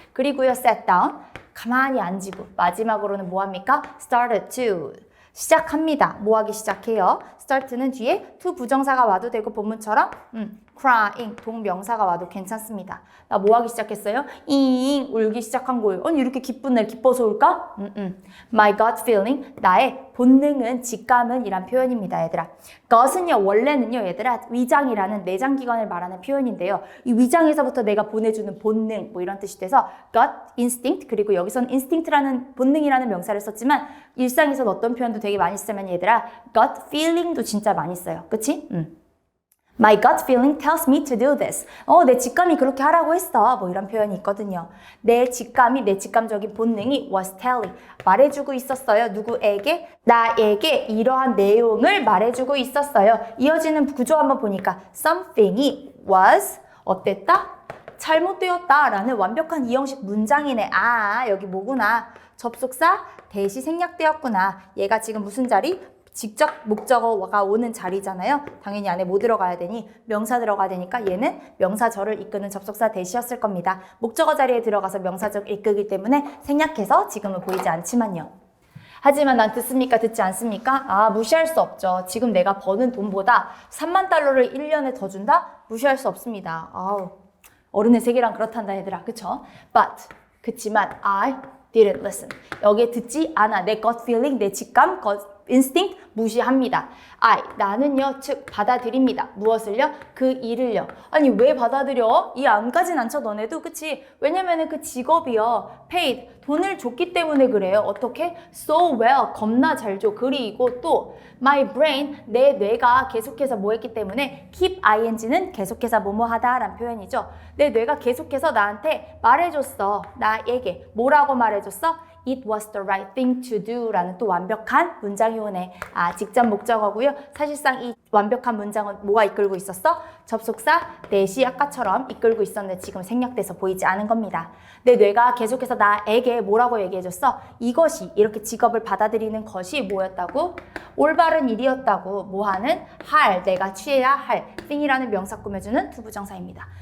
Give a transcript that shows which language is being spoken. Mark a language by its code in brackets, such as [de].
[ko] 그리고요 [en] sat down [ko] 가만히 앉고 마지막으로는 뭐합니까? [en] started to [ko] 시작합니다. 뭐하기 시작해요? start는 뒤에 to 부정사가 와도 되고 본문처럼 crying 동명사가 와도 괜찮습니다. 나 뭐하기 시작했어요? 울기 시작한 거예요. 아니 이렇게 기쁜 날 기뻐서 울까? [en] My gut feeling [ko] 나의 본능은 직감은 이란 표현입니다. 얘들아. gut은요 원래는요 얘들아 위장이라는 내장기관을 말하는 표현인데요. 이 위장에서부터 내가 보내주는 본능 뭐 이런 뜻이 돼서 gut instinct 그리고 여기서는 instinct라는 본능이라는 명사를 썼지만 일상에서는 어떤 표현도 되게 많이 쓰면 얘들아 gut feeling도 진짜 많이 써요. 그치? [en] My gut feeling tells me to do this. [ko] 내 직감이 그렇게 하라고 했어. 뭐 이런 표현이 있거든요. 내 직감적인 본능이 [en] was telling. [ko] 말해주고 있었어요. 누구에게? 나에게 이러한 내용을 말해주고 있었어요. 이어지는 구조 한번 보니까 something이 was 어땠다? 잘못되었다 라는 완벽한 이형식 문장이네. 여기 뭐구나. 접속사 대시 생략되었구나. 얘가 지금 무슨 자리? 직접 목적어가 오는 자리잖아요. 당연히 안에 뭐 들어가야 되니? 명사 들어가야 되니까 얘는 명사절을 이끄는 접속사 대시였을 겁니다. 목적어 자리에 들어가서 명사절 이끄기 때문에 생략해서 지금은 보이지 않지만요. 하지만 난 듣습니까? 듣지 않습니까? 무시할 수 없죠. 지금 내가 버는 돈보다 3만 달러를 1년에 더 준다? 무시할 수 없습니다. 어른의 세계란 그렇단다 얘들아. 그쵸? [en] But [ko] 그치만 [en] I didn't listen. [ko] 여기에 듣지 않아. 내 gut feeling, 내 직감, instinct 무시합니다. 나는요, 즉 받아들입니다. 무엇을요? 그 일을요. 아니 왜 받아들여? 이 안까진 않죠 너네도 그치? 왜냐면은 그 직업이요 [en] paid [ko] 돈을 줬기 때문에 그래요. 어떻게? [en] So well [ko] 겁나 잘 줘. 그리고 또 [en] my brain [ko] 내 뇌가 계속해서 뭐 했기 때문에 keep ing는 계속해서 뭐뭐하다 라는 표현이죠. 내 뇌가 계속해서 나한테 말해줬어. 나에게 뭐라고 말해줬어? [en] It was the right thing to do [ko] 라는 또 완벽한 문장이 오네. 직접 목적어고요. 사실상 이 완벽한 문장은 뭐가 이끌고 있었어? 접속사 대시 아까처럼 이끌고 있었는데 지금 생략돼서 보이지 않은 겁니다. 내 뇌가 계속해서 나에게 뭐라고 얘기해줬어? 이것이 이렇게 직업을 받아들이는 것이 뭐였다고? 올바른 일이었다고. 뭐하는? 내가 취해야 할 thing이라는 명사 꾸며주는 투부정사입니다.